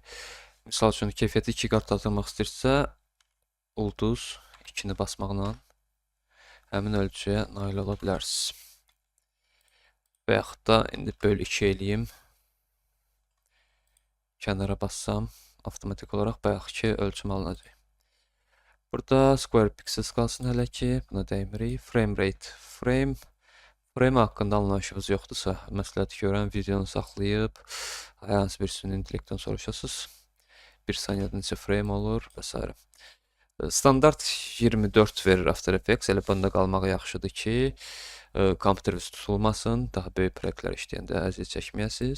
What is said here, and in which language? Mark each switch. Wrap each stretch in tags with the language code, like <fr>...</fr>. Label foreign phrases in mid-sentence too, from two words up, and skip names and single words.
<az>Misal üçün keyfiyyəti 2 qat artırmaq istəyirsə, ulduz 2-ni basmaqla həmin ölçüyə nail ola bilərsiniz. Və yaxud da indi böl 2 eləyim. Kənara bassam, avtomatik olaraq bayaqki ölçüm alınacaq. Burada</az> <en>square pixels</en> <az>qalsın hələ ki, buna dəymirik.</az> <en>Frame rate.</en> <az>Frame haqqında anlayışınız yoxdursa, məsləhət görən videonu saxlayıb, hər hansı bir süni intellektdən soruşasınız. 1 saniyədə neçə frame olur və s. Standart 24 verir After Effects. Elə bunda qalmaq yaxşıdır ki, kompüteriniz tutulmasın, daha böyük proyektlər işləyəndə əziyyət çəkməyəsiniz.</az>